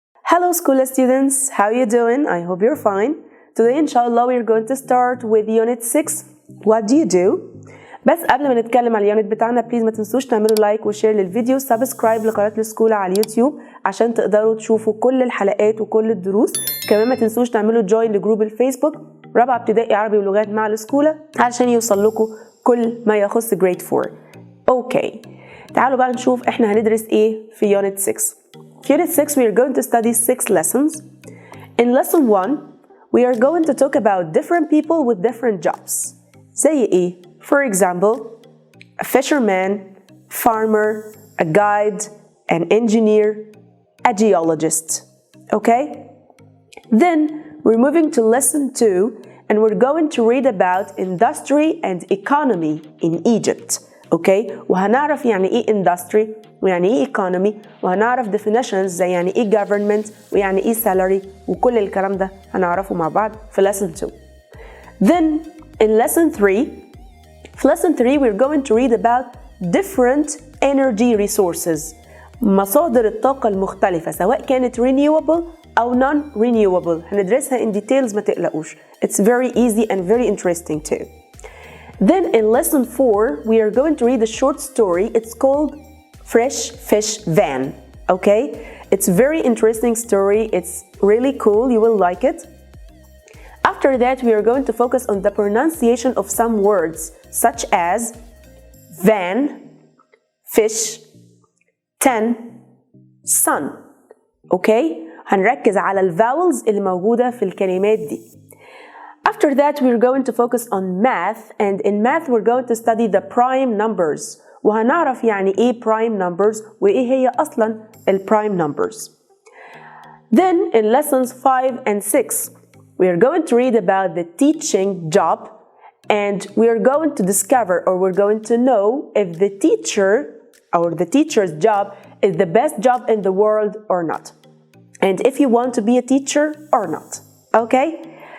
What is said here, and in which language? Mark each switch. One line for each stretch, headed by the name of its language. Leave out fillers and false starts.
English: Hello school students, how you doing? I hope you're fine. Today inshallah we're going to start with unit 6. What do you do?
Arabic: بس قبل ما نتكلم على اليونت بتاعنا بليز ما تنسوش تعملوا لايك وشير للفيديو، سبسكرايب لقناة الأسكولة على اليوتيوب عشان تقدروا تشوفوا كل الحلقات وكل الدروس. كمان ما تنسوش تعملوا جوين لجروب الفيسبوك رابع ابتدائي عربي ولغات مع الأسكولة عشان يوصل لكم كل ما يخص جريد 4. اوكي تعالوا بقى نشوف احنا هندرس ايه في يونت 6. في
English: unit 6 we are going to study 6 lessons. In lesson 1 we are going to talk about different people with different jobs.
Arabic: زي ايه؟
English: For example, a fisherman, farmer, a guide, an engineer, a geologist. Okay? Then we're moving to lesson 2 and we're going to read about industry and economy in Egypt. Okay?
Arabic: وهنعرف يعني ايه industry ويعني ايه economy وهنعرف definitions زي يعني ايه government ويعني ايه salary وكل الكلام ده هنعرفه مع بعض في lesson 2.
English: Then in lesson 3
Arabic: في
English: lesson 3 we're going to read about different energy resources.
Arabic: مصادر الطاقة المختلفة سواء كانت renewable أو non-renewable. هندرسها
English: in details
Arabic: ما تقلقوش.
English: It's very easy and very interesting too. Then in lesson 4 we are going to read a short story. It's called Fresh Fish Van. Okay? It's very interesting story. It's really cool. You will like it. After that we are going to focus on the pronunciation of some words such as van, fish, ten, sun. Okay?
Arabic: هنركز على الفاولز اللي موجودة في الكلمات دي.
English: After that we're going to focus on math, and in math we're going to study the prime numbers.
Arabic: وهنعرف يعني ايه prime numbers وايه هي أصلا الprime numbers.
English: Then in lessons 5 and 6 we are going to read about the teaching job, and we are going to discover or we're going to know if the teacher or the teacher's job is the best job in the world or not, and if you want to be a teacher or not. Okay?